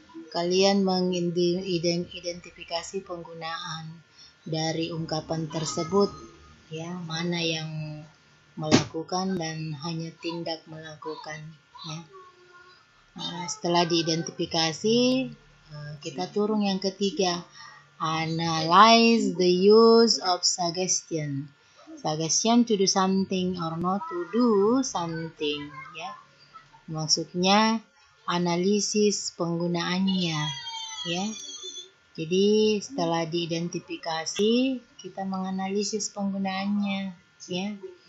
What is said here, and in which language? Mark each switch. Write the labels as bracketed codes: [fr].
[id] Kalian mengidentifikasi penggunaan dari ungkapan tersebut, ya. Mana yang melakukan dan hanya tindak melakukan, ya. Setelah diidentifikasi, kita turun yang ketiga. [en] Analyze the use of suggestion. Suggestion to do something or not to do something, ya. [id] Maksudnya analisis penggunaannya, ya. Jadi setelah diidentifikasi, kita menganalisis penggunaannya, ya.